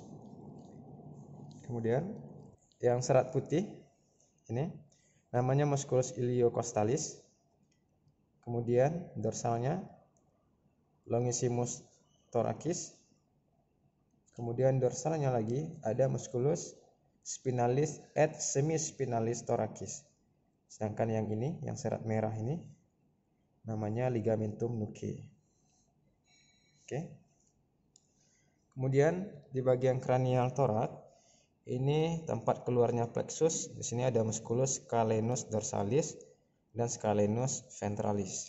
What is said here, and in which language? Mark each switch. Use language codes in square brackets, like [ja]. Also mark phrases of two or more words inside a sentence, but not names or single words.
[id] Kemudian yang serat putih ini namanya [la] musculus iliocostalis. [id] Kemudian dorsalnya [la] longissimus thoracis. [id] Kemudian dorsalnya lagi ada [la] musculus spinalis et semispinalis thoracis. [id] Sedangkan yang ini, yang serat merah ini namanya [la] ligamentum nuchae. [id] Oke. Kemudian di bagian kranial torak ini tempat keluarnya plexus. Di sini ada [la] musculus scalenus dorsalis [id] dan [la] scalenus ventralis.